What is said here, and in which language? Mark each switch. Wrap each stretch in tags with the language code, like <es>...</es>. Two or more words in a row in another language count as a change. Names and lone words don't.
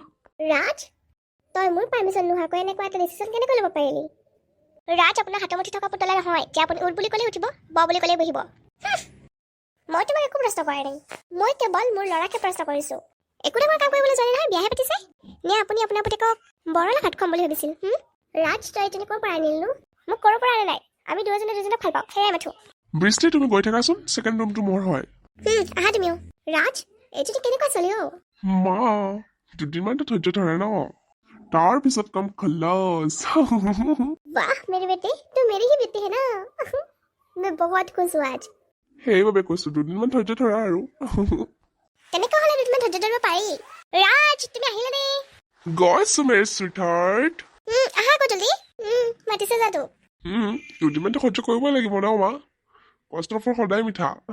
<as>ৰাজ তই মোৰ পাৰ্মিশ্যন নোহোৱাকৈ এনেকুৱা এটা ডিচিশ্যন কেনেকৈ ল'ব পাৰিলি ৰাজ আপোনাৰ হাতমুঠি থকা পুতলা নহয় যে আপুনি উঠ বুলি ক'লে উঠিব ব বুলি ক'লে বহিব মই তোমাক একো প্ৰশ্ন কৰা নাই মই কেৱল মোৰ ল'ৰাকে প্ৰশ্ন কৰিছোঁ একো ডাঙৰ কাম কৰিবলৈ যোৱা নহয় বিয়াহে পাতিছে নে আপুনি আপোনাৰ পুতেকক বৰলা ভাত খুৱাম বুলি ভাবিছিল ৰাজ তই এজনী ক'ৰ পৰা আনিলো মোক ক'ৰ পৰা আনে নাই আমি দুজনে দুজনক ভাল পাওঁ সেয়াই মাথো বৃষ্টি তুমি গৈ থাকাচোন ছেকেণ্ড ৰুমটো মোৰ হয় আহা তুমিও ৰাজ এইজনী কেনেকুৱা চলি মা দুদিনমানতো ধৈৰ্য ধৰে ন তাৰ পিছত কম খলাছ</as> <hi>वाह मेरे बेटे तू मेरी ही बेटी है ना मैं बहुत खुश हूँ आज</hi> <as>সেইবাবে কৈছো দুদিনমান ধৈৰ্য ধৰা আৰু তেনেকৈ হ'লে দুদিনমান ধৈৰ্য ধৰিব পাৰি ৰাজ তুমি আহিলে নে গৈছো মেৰি চুইটহাৰ্ট আহা আকৌ জলদি মাতিছে যাতো দুদিনমানতো সহ্য কৰিবই লাগিব ন মা কষ্টৰ ফল সদায় মিঠা</as>